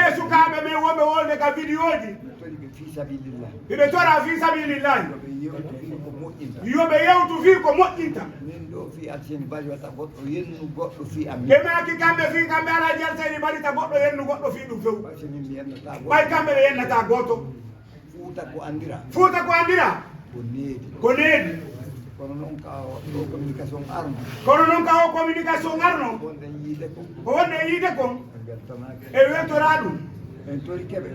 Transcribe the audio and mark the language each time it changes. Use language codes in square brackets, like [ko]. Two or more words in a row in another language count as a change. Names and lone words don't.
[ff] ɓe sukaɓe men wonɓe wolde ka vidéo ji tori ɓe [ar] fi sabilillah [ff] ɓe tora [ar] fi sabilillahi [ff] ɓe yewtu fi ko moƴƴinta yoɓe yewtu fi ko moƴƴinta min ɗo fi alseni bari watta goɗɗo yennu goɗɗo fi amin ɓe maki kamɓe fi kamɓe ala jalteni mbaɗita goɗɗo yennu goɗɗo fi ɗum few [fr] par ce que [ff] min mi yennata ɓay kamɓe ɓe yennata goto Fouta ko andira Fouta ko andira ko needi ko needi kono noon ka ɗo communication arno kono noon ka o communication arno wonɗen yiide ko ko wonde e yiide kon beltanake e weltora ɗum en tori keɓe